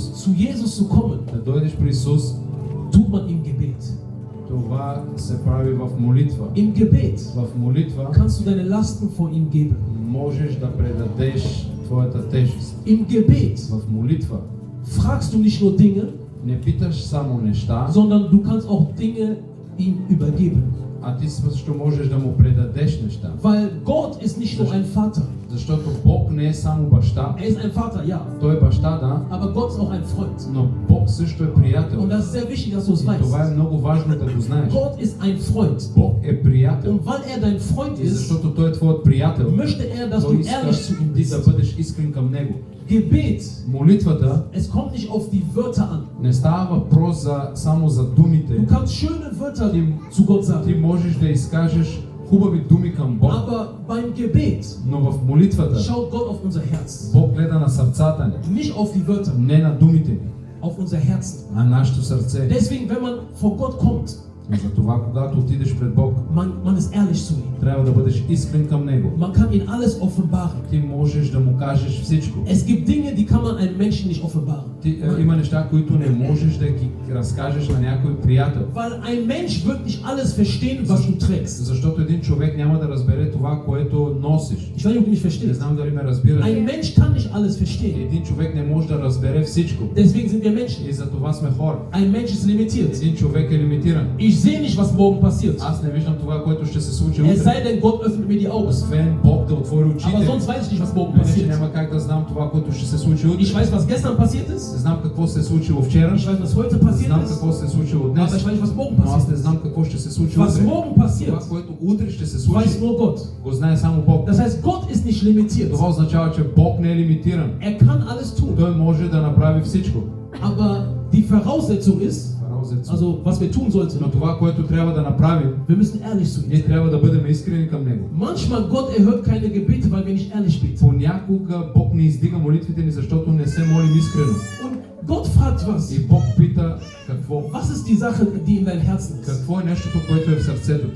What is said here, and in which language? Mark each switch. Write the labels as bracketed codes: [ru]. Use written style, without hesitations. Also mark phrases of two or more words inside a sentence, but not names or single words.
[de] Zu Jesus zu kommen, [bg] Да дойдеш при Исус, [de] tut man im Gebet. [bg] това се прави в молитва. [de] Im Gebet [bg] В молитва [de] kannst du deine Lasten vor ihm geben. [bg] можеш да предадеш твоята тежест. [de] Im Gebet [bg] В молитва [de] fragst du nicht nur Dinge, [bg] не питаш само неща, [de] sondern du kannst auch Dinge ihm übergeben. [bg] а ти също можеш да му предадеш неща. [de] Weil Gott ist nicht nur ein Vater. [bg] Защото Бог не е само баща, [de] Er ist ein Vater, ja. [bg] Той е баща, да, [de] Aber Gott ist auch ein Freund. [bg] но Бог също е приятел. [de] Und das ist sehr wichtig, dass du es [bg] И това е [de] weißt. [bg] много важно да го знаеш. [de] Gott ist ein Freund. [bg] Бог е приятел. [de] Und weil er dein Freund [bg] И [de] ist, [bg] защото Той е твоят приятел, [de] möchte er, dass [bg] Той [de] du [bg] иска [de] ehrlich zu ihm [bg] ти да [de] bist. [bg] бъдеш искрен към Него. [de] Gebet, [bg] Молитвата [de] es kommt nicht auf die Wörter an. [bg] не става въпрос само за думите. [de] Du kannst schöne Wörter [bg] Ти, [de] zu Gott [bg] ти [de] sagen. [bg] можеш да изкажеш хубави думи към Бог, [de] Aber beim Gebet [bg] но в молитвата [de] schaut Gott auf unser Herz. [bg] Бог гледа на сърцата ни, [de] Nicht auf die Wörter, [bg] не на думите ни, [de] auf unser Herzen. [bg] а нашето сърце. [de] Deswegen, wenn man vor Gott kommt, [bg] И затова, когато отидеш пред Бог, [de] man ist ehrlich zu ihm. [bg] трябва да бъдеш искрен към Него. [de] Man kann ihm alles offenbaren. [bg] Ти можеш да му кажеш всичко. [de] Es gibt Dinge, die kann man einem Menschen nicht offenbaren. [bg] Има неща, които не можеш да ги разкажеш на някой приятел. [de] Weil ein Mensch wird nicht alles verstehen, was du trägst. [bg] Защото един човек няма да разбере това, което носиш. [de] Ich weiß nicht, ob du mich [bg] Не [de] verstehst. [bg] знам дали ме разбирате. [de] Ein Mensch kann nicht alles verstehen. [bg] Един човек не може да разбере всичко. [de] Deswegen sind wir Menschen. [bg] И за това сме хора. [de] Ein Mensch ist limitiert. [bg] Един човек е лимитиран. [de] Ich sehe nicht, was morgen passiert. [bg] Аз не виждам това, което ще се случи [de] Es [bg] утре. [de] sei denn, Gott öffnet mir die Augen. [bg] Освен Бог да отвори [de] Aber [bg] очите. [de] sonst weiß ich nicht, was morgen [bg] Иначе [de] passiert. [bg] няма как да знам това, което ще се случи утре. [de] Ich weiß, was gestern passiert ist. [bg] Не знам какво се е случило вчера. [de] Ich weiß, was heute [bg] Не [de] passiert [bg] знам [de] ist. [bg] какво се е случило днес. [de] Aber ich weiß nicht, was morgen [bg] Но аз [de] passiert [bg] не [de] ist. [bg] знам какво ще се случи [de] Was [bg] утре. [de] morgen [bg] Това, [de] passiert, [bg] което утре ще се случи, [de] weiß nur Gott. [bg] го знае само Бог. [de] Das heißt, Gott ist nicht limitiert. [bg] Това означава, че Бог не е лимитиран. [de] Er kann alles tun. [bg] Той може да направи всичко. [de] Aber die Voraussetzung ist, also was wir tun sollten, [bg] Но това, което трябва да направим, [de] wir müssen ehrlich zu ihm [bg] ние [de] sein. [bg] трябва да бъдем искрени към Него. [de] Manchmal Gott erhört keine Gebete, weil wir nicht ehrlich beten. [bg] Понякога Бог не издига молитвите ни, защото не се молим искрено. [de] Und Gott fragt was? [bg] И Бог пита какво? [de] Was ist die Sache, die in deinem Herzen ist? [bg] Какво е нещото, което е в сърцето ти?